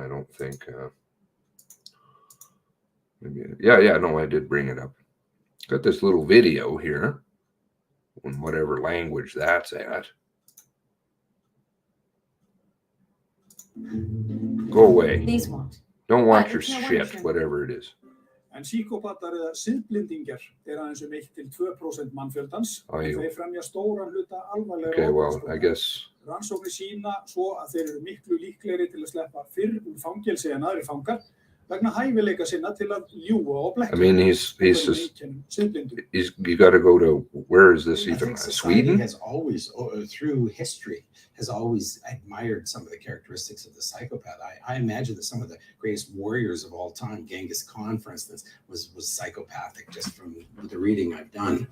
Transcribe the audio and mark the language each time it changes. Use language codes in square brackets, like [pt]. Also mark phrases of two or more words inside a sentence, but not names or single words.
[en] I don't think. No, I did bring it up. Got this little video here, in whatever language that's at. Go away. These what? Don't want your shit, whatever it is. [is] En síkópatar eða siðblendingar aðeins 1–2% mannfjöldans. Þeir fremja stóran hluta alvarlega. [en] Okay, well, I guess. [is] Rannsóknir sýna svo að þeir eru miklu líklegri til að sleppa fyrr úr fangelsi en aðrir fangar vegna hæfileika sinna til að ljúga og blekkja. [en] I mean, he's just, you got to go to, where is this even? Sweden? Has always, through history, has always admired some of the characteristics of the psychopath. I imagine that some of the greatest warriors of all time, Genghis Khan, for instance, was psychopathic, just from the reading I've done.